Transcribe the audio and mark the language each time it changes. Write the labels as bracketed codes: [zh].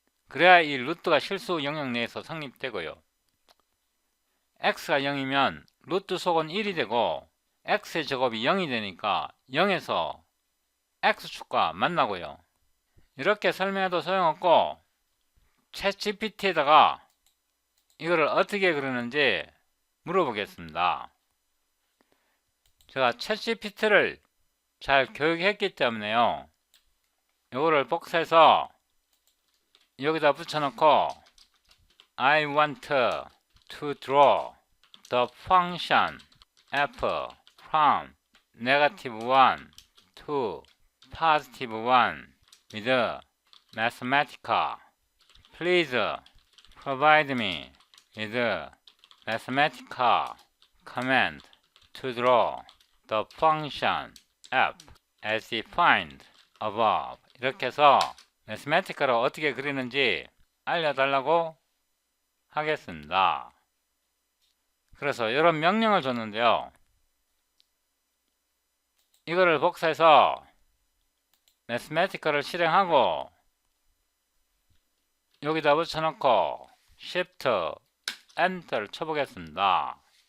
[ko] 그래야 이 루트가 실수 영역 내에서 성립되고요. x가 0이면 루트 속은 1이 되고 x의 제곱이 0이 되니까 0에서 x축과 만나고요. 이렇게 설명해도 소용없고 챗GPT에다가 이거를 어떻게 그리는지 물어보겠습니다. 제가 챗GPT를 잘 교육했기 때문에요. 이거를 복사해서 여기다 붙여놓고 [en] I want to draw the function f from -1 to +1 with Mathematica. Please provide me with Mathematica command to draw the function f as defined above. [ko] 이렇게 해서 Mathematica로 어떻게 그리는지 알려달라고 하겠습니다. 그래서 이런 명령을 줬는데요. 이거를 복사해서 Mathematical을 실행하고 여기다 붙여놓고 Shift Enter를 쳐보겠습니다.